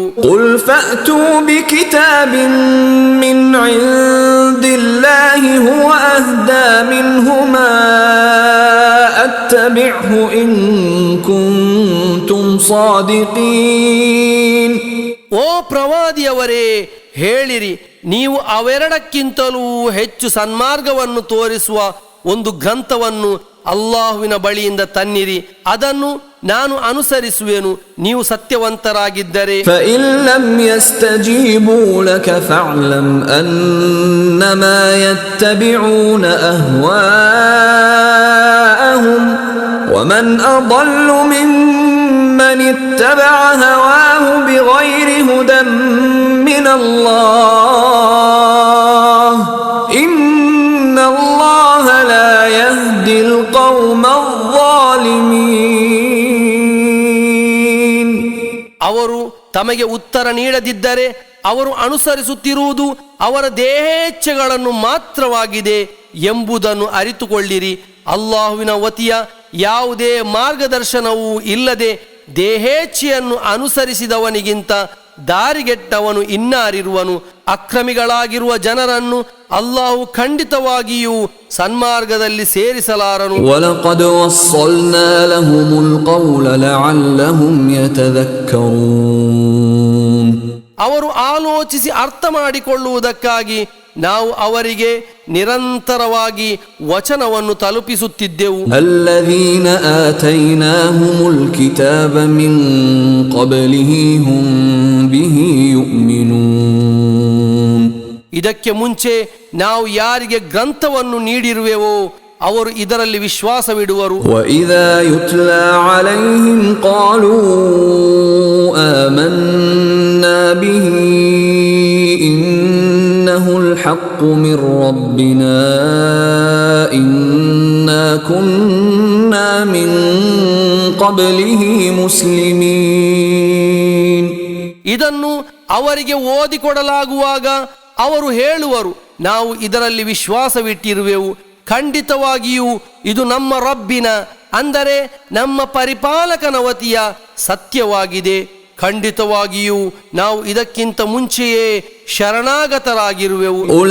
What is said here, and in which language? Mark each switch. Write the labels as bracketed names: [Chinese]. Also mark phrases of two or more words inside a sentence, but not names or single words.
[Arabic] قل فأتوا بكتاب من عند الله هو أهدى منهما أتبعه إن كنتم صادقين. [Kannada] ಓ ಪ್ರವಾದಿಯವರೇ, ಹೇಳಿರಿ, ನೀವು ಅವೆರಡಕ್ಕಿಂತಲೂ ಹೆಚ್ಚು ಸನ್ಮಾರ್ಗವನ್ನು ತೋರಿಸುವ ಒಂದು ಗ್ರಂಥವನ್ನು ಅಲ್ಲಾಹುವಿನ ಬಳಿಯಿಂದ ತನ್ನಿರಿ, ಅದನ್ನು ನಾನು ಅನುಸರಿಸುವೆನು ನೀವು ಸತ್ಯವಂತರಾಗಿದ್ದರೆ. [Arabic] فإن لم يستجيبوا لك فاعلم أنما يتبعون أهواءهم ومن أضل ممن اتبع هواه بغير هدى من الله إن الله لا يهدي القوم الظالمين. [Kannada] ಅವರು ತಮಗೆ ಉತ್ತರ ನೀಡದಿದ್ದರೆ ಅವರು ಅನುಸರಿಸುತ್ತಿರುವುದು ಅವರ ದೇಹೇಚ್ಛೆಗಳನ್ನು ಮಾತ್ರವಾಗಿದೆ ಎಂಬುದನ್ನು ಅರಿತುಕೊಳ್ಳಿರಿ. ಅಲ್ಲಾಹುವಿನ ವತಿಯ ಯಾವುದೇ ಮಾರ್ಗದರ್ಶನವೂ ಇಲ್ಲದೆ ದೇಹೇಚ್ಛೆಯನ್ನು ಅನುಸರಿಸಿದವನಿಗಿಂತ ದಾರಿಗೆಟ್ಟವನು ಇನ್ನಾರಿರುವನು. ಅಕ್ರಮಿಗಳಾಗಿರುವ ಜನರನ್ನು ಅಲ್ಲಾಹು ಖಂಡಿತವಾಗಿಯೂ ಸನ್ಮಾರ್ಗದಲ್ಲಿ ಸೇರಿಸಲಾರನು. [Arabic] وَلَقَدْ وَصَّلْنَا لَهُمُ الْقَوْلَ لَعَلَّهُمْ يَتَذَكَّرُونَ. [Kannada] ಅವರು ಆಲೋಚಿಸಿ ಅರ್ಥ ಮಾಡಿಕೊಳ್ಳುವುದಕ್ಕಾಗಿ ನಾವು ಅವರಿಗೆ ನಿರಂತರವಾಗಿ ವಚನವನ್ನು ತಲುಪಿಸುತ್ತಿದ್ದೆವು. [Arabic] الَّذِينَ آتَيْنَاهُمُ الْكِتَابَ مِنْ قَبْلِهِ هُمْ بِهِ يُؤْمِنُونَ. [Kannada] ಇದಕ್ಕೆ ಮುಂಚೆ ನಾವು ಯಾರಿಗೆ ಗ್ರಂಥವನ್ನು ನೀಡಿರುವೆವೋ ಅವರು ಇದರಲ್ಲಿ ವಿಶ್ವಾಸವಿಡುವರು. [Arabic] وَإِذَا يُتْلَى عَلَيْهِمْ قَالُوا آمَنَّا بِهِ إِنَّهُ الْحَقُّ مِنْ رَبِّنَا إِنَّا كُنَّا مِنْ قَبْلِهِ مُسْلِمِينَ. [Kannada] ಇದನ್ನು ಅವರಿಗೆ ಓದಿಕೊಡಲಾಗುವಾಗ ಅವರು ಹೇಳುವರು, ನಾವು ಇದರಲ್ಲಿ ವಿಶ್ವಾಸವಿಟ್ಟಿರುವೆವು, ಖಂಡಿತವಾಗಿಯೂ ಇದು ನಮ್ಮ ರಬ್ಬಿನ ಅಂದರೆ ನಮ್ಮ ಪರಿಪಾಲಕನ ವತಿಯ ಸತ್ಯವಾಗಿದೆ, ಖಂಡಿತವಾಗಿಯೂ ನಾವು ಇದಕ್ಕಿಂತ ಮುಂಚೆಯೇ ಶರಣಾಗತರಾಗಿರುವೆವು.